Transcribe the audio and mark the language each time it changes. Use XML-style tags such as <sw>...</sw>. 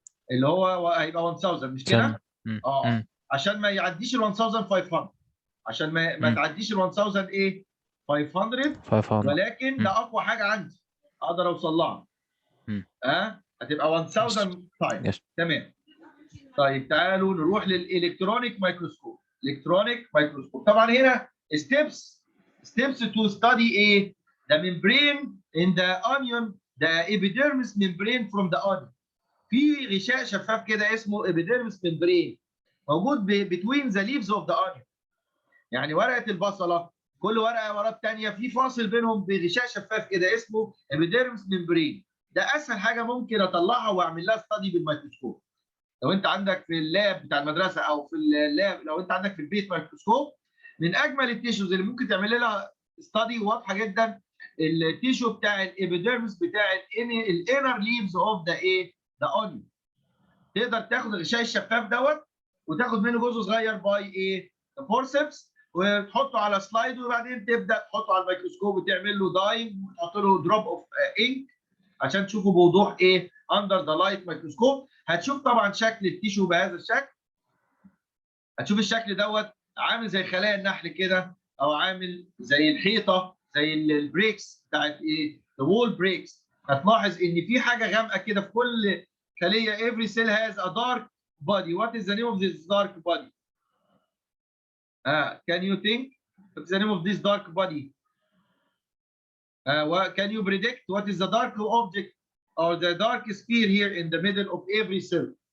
<ar>اللي هو هيبقى 1000 مش كده؟ عشان ما يعديش ال 1500 عشان ما تعديش ال 1000 500 ولكن ده اقوى حاجه عندي اقدر اوصل لها. هتبقى 1000 تايم. تمام. طيب تعالوا نروح للالكترونيك مايكروسكوب. الكترونيك مايكروسكوب طبعا هنا</ar> <en>steps to study the membrane in the onion, the epidermis membrane from the onion.</en> <ar>في غشاء شفاف كده اسمه</ar> <en>epidermis membrane</en> <ar>موجود</ar> <en>between the leaves of the onion.</en> <ar>يعني ورقه البصله كل ورقه ورا الثانيه في فاصل بينهم بغشاء شفاف كده اسمه epidermis membrane. ده اسهل حاجه ممكن اطلعها واعمل لها ستادي بالميكروسكوب. لو انت عندك في اللاب بتاع المدرسه او في اللاب لو انت عندك في البيت ميكروسكوب من اجمل التيشوز اللي ممكن تعمل لها ستادي واضحه جدا التيشو بتاع الابيديرمس بتاع الانر ليفز اوف ذا ذا اونيون. تقدر تاخد الغشاء الشفاف دوت وتاخد منه جزء صغير باي فورسبس وتحطه على سلايد وبعدين تبدا تحطه على الميكروسكوب وتعمل له دايم وتحط له دروب اوف انك عشان تشوفه بوضوح اندر ذا لايت ميكروسكوب. هتشوف طبعا شكل التيشو بهذا الشكل. هتشوف الشكل دوت عامل زي خلايا النحل كده او عامل زي الحيطه زي البريكس بتاعت ذا وول بريكس. هتلاحظ ان في حاجه غامقه كده في كل خليه.</ar> <en>every cell has a dark body. What is the name of this dark body? Can you think? What's the name of this dark body? Can you predict what is the dark object or the dark sphere here in the middle of every cell?</en>